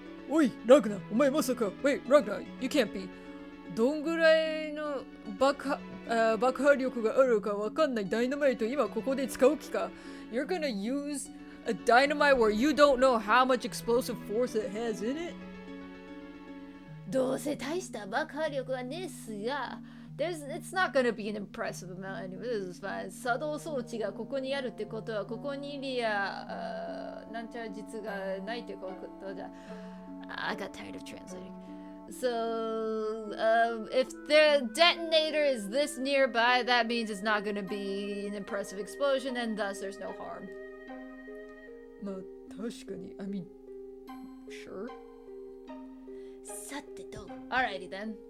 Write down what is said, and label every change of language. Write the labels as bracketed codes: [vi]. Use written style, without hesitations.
[en] Oi, Ragnar, [ja] お前まさか [en] Wait, Ragnar, you can't be. [ja] どんぐらいの爆破力があるかわかんないダイナマイト今ここで使う気か [en] You're gonna use a dynamite where you don't know how much explosive force it has in it? [ja] どうせ大した爆破力はねえっすが [en] It's not gonna be an impressive amount anyway. This is fine. [ja] 作動装置がここにあるってことはここにリアなんちゃら実がないってことじゃ [en] I got tired of translating. So, if the detonator is this nearby, that means it's not gonna be an impressive explosion, and thus there's no harm. [ja] まあ確かに [en] I mean, sure. [ja] さてと [en] Alrighty then.